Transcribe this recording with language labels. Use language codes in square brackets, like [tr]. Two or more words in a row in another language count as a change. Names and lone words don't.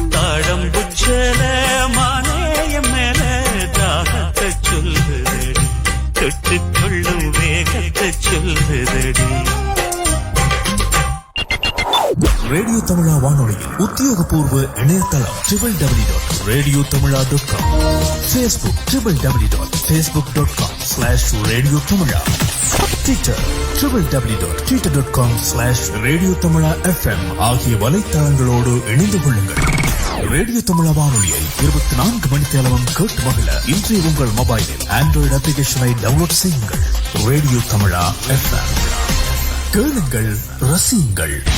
[ta] தாழம்புச்சல மானேயம் மேல தாகத்தை சொல்லுதடி தொட்டுக் கொள்ளும் வேகத்தை சொல்லுதடி ரேடியோ தமிழா வானொலியில் உத்தியோகபூர்வ இணையதளம் www.radiotamila.com, Facebook www.facebook.com/Radio Tamila, Twitter www.twitter.com/Radio Tamila FM ஆகிய வலைத்தளங்களோடு இணைந்து கொள்ளுங்கள். ரேடியோ தமிழா வானொலியை 24 மணித்தேலமும் கேட்டு மகிழ இன்றைய உங்கள் மொபைலில் [en] Android application download [ta] செய்யுங்கள். ரேடியோ தமிழா FM கேளுங்கள், ரசியுங்கள்.